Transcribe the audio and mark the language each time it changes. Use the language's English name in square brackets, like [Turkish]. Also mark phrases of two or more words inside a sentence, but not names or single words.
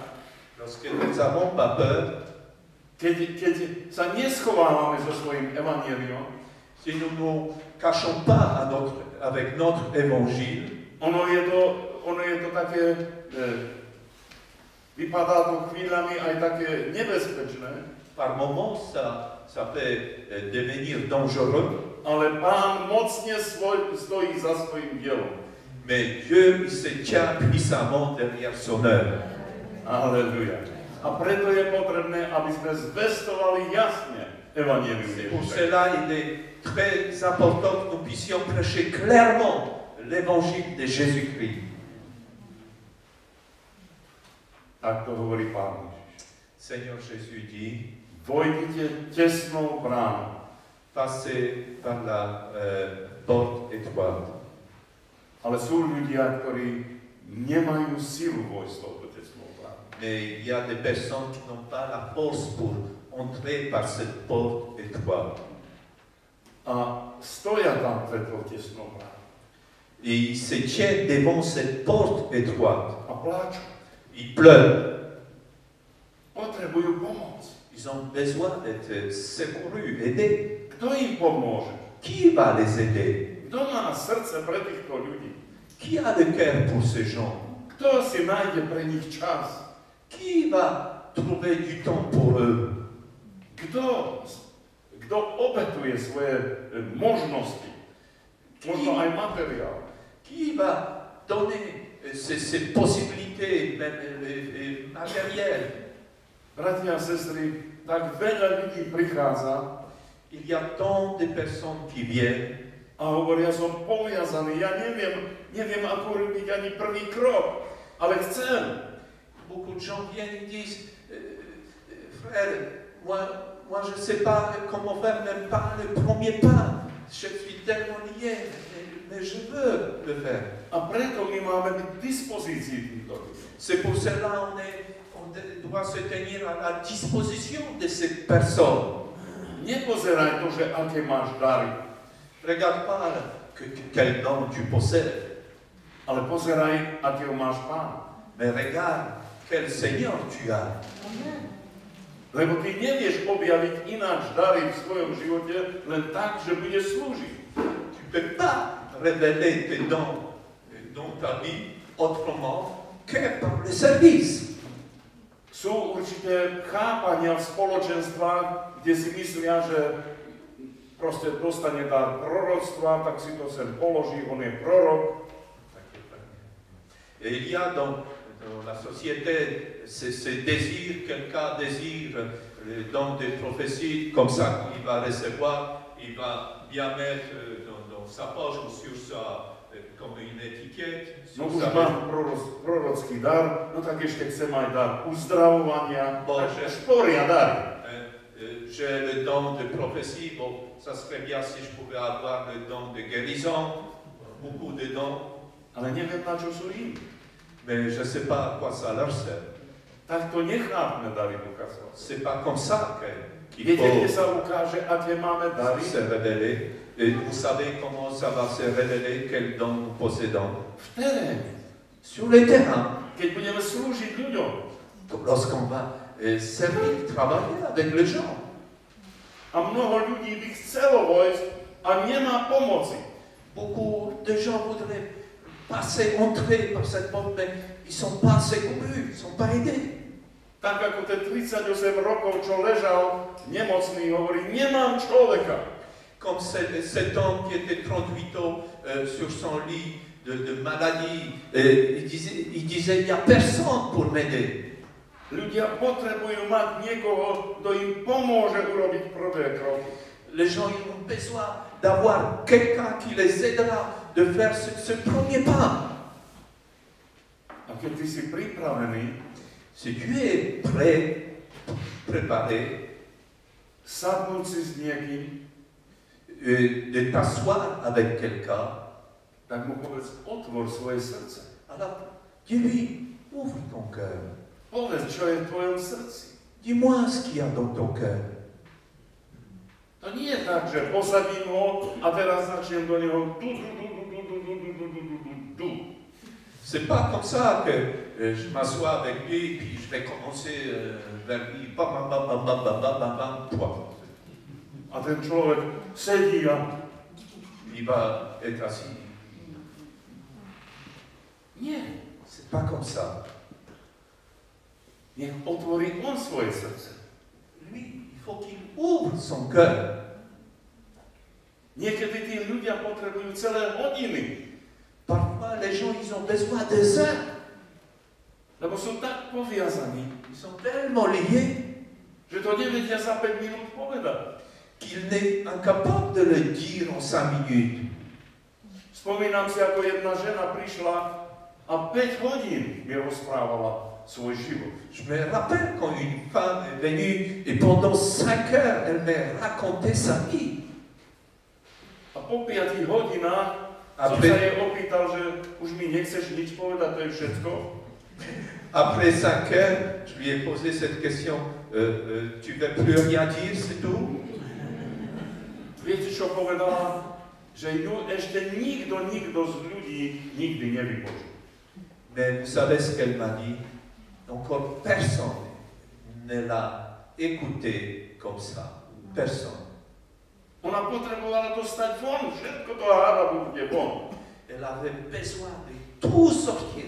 [French] lorsque nous n'avons pas peur, [Slovak] keď sa neschovávame so svojím evanjeliom, [French] si nous ne nous cachons pas avec notre évangile, [Slovak] ono je to také, vypadá to chvíľami aj také nebezpečné, [French] par moments ça peut devenir dangereux, [Slovak] ale Pán mocne stojí za svojím dielom. [French] mais Dieu il se tient puissamment derrière son œuvre. Alléluia. [Slovak] A preto je potrebné, aby sme zvestovali jasne evanjelium. [French] Pour cela, il est très important que nous puissions prêcher clairement l'évangile de Jésus-Christ. [Slovak] Tak to hovorí Pán Ježiš. [French] Seigneur Jésus dit, [Slovak] vojdite tesnou bránou. [French] Passez par la porte étroite. [Slovak] Ale sú ľudia, ktorí nemajú silu vojsť touto tesnou bránou. [French] Mais il y a des personnes qui n'ont pas la force pour entrer par cette porte étroite. [Slovak] A stoja tam pred tou tesnou bránou. [French] Et ils se tiennent devant cette porte étroite. [Slovak] A pláču. [French] Ils pleurent. [Slovak] Potrebujú pomoc. [French] Ils ont besoin d'être secourus, aidés. [Slovak] Kto im pomôže? [French] Qui va les aider? [Slovak] Kto má srdce pre týchto ľudí? [French] Qui a le cœur pour ces gens? [Slovak] Kto si nájde pre nich čas? [French] Qui va trouver du temps pour eux? [Slovak] Kto obetuje svoje možnosti? Možno aj materiál. [French] Qui va donner ces possibilités matérielles? [Slovak] Bratia a sestry, tak veľa ľudí prichádza. [French] Il y a tant de personnes qui viennent. [Slovak] A hovoria, som poviazaný, ja neviem ako robiť ani prvý krok, ale chcem. [French] Beaucoup de gens viennent et disent, frère, moi je ne sais pas comment faire même pas le premier pas. Je suis tellement lié, mais je veux le faire. [Slovak] A preto my máme byť v dispozícii týchto ľudí. [French] C'est pour cela on doit se tenir à la disposition de ces personnes. [Slovak] Nepozeraj to, že aké máš dary. [French] Regarde pas quel don tu possèdes. [Slovak] Ale pozeraj, akého máš Pán. [French] Mais regarde quel Seigneur tu as. [Slovak] Lebo ty nevieš objaviť ináč dary v svojom živote len tak, že budeš slúžiť. [French] Tu ne peux pas révéler tes dons dans ta vie autrement que par le service. [Slovak] Sú určité chápania v spoločenstvách, kde si myslia, že proste dostane dar proroctva, tak si to sem položí, on je prorok. [French] Et il y a dans la société ce désir, quelqu'un désire le don de prophétie, comme ça il va recevoir, il va bien mettre dans sa poche ou sur sa, comme une étiquette. [Slovak] No už mám prorocký dar, no tak ešte chcem aj dar uzdravovania, takže šporia dary. [French] J'ai le don de prophétie, bon, ça serait bien si je pouvais avoir le don de guérison, beaucoup de dons. [Slovak] Ale neviem, na čo sú im. [French] Mais je ne sais pas à quoi ça leur sert. [Slovak] Tak to nechápme dary Ducha Svätého. [French] C'est pas comme ça qu'il [Slovak] Viete, kde [French] faut [Slovak] sa ukáže, aké máme dary? [French] se révéler. Et vous savez comment ça va se révéler, quel don nous possédons? [Slovak] V teréne. [French] Sur le terrain. [Slovak] Keď budeme slúžiť ľuďom. [French] Lorsqu'on va servir, travailler avec les gens. [Slovak] A mnoho ľudí by chcelo vojsť a nemá pomoci. [French] Beaucoup de gens voudraient passer, entrer par cette porte, mais ils ne sont pas secourus, ils ne sont pas aidés. [Slovak] Tak ako ten 38 rokov, čo ležal nemocný, hovorí, nemám človeka. [French] Comme cet homme qui était 38 ans sur son lit de maladie, il disait, il n'y a personne pour m'aider. [Slovak] Ľudia potrebujú mať niekoho, kto im pomôže urobiť prvé kroky. [French] Les gens ils ont besoin d'avoir quelqu'un qui les aidera de faire ce premier pas. [Slovak] A keď ty si pripravený, [French] Si tu es prêt, préparé, [Slovak] sadnúť si s niekým, [French] de t'asseoir avec quelqu'un, [Slovak] tak mu povedz, otvor svoje srdce. [French] alors dis-lui, ouvre ton cœur. [Slovak] Povedz, čo je v tvojom srdci. [French] Dis-moi ce qu'il y a dans ton cœur. [Slovak] To nie je tak, že posadím ho a teraz začnem do neho du. [French] C'est pas comme ça que je m'assois avec lui et puis je vais commencer vers lui. Bam, bam, bam, bam, bam, bam, bam, bam, toi. [Slovak] A ten človek sedí a [French] Il va être assis. [Slovak] nie. [French] C'est pas comme ça. [Slovak] Nech otvorí on svoje srdce. [French] Lui, il faut qu'il ouvre son cœur. [Slovak] Niekedy tí ľudia potrebujú celé hodiny, [French] Parfois, les gens, ils ont besoin des heures. [Slovak] lebo sú tak poviazaní, [French] Ils sont tellement liés [Slovak] že to nevedia za 5 minút povedať. [French] qu'il n'est incapable de le dire en 5 minutes. [Slovak] Spomínam si, ako jedna žena prišla a 5 hodín mi rozprávala svoj život. [French] Je me rappelle quand une femme est venue et pendant 5 heures, elle m'a raconté sa vie. [Slovak] A po 5 hodinách som sa jej opýtal, že už mi nechceš nič povedať, to je všetko. [French] Après 5 heures, je lui ai posé cette question, tu ne veux plus rien dire, c'est tout? [Slovak] Viete, čo povedala? Že ju ešte nikto z ľudí nikdy nevypočul. [French] Mais vous savez ce qu'elle m'a dit? Encore personne ne l'a écouté comme ça. Personne. [Slovak] Ona potrebovala dostať von, všetko to hádadu bude von. [French] Elle avait besoin de tout sortir.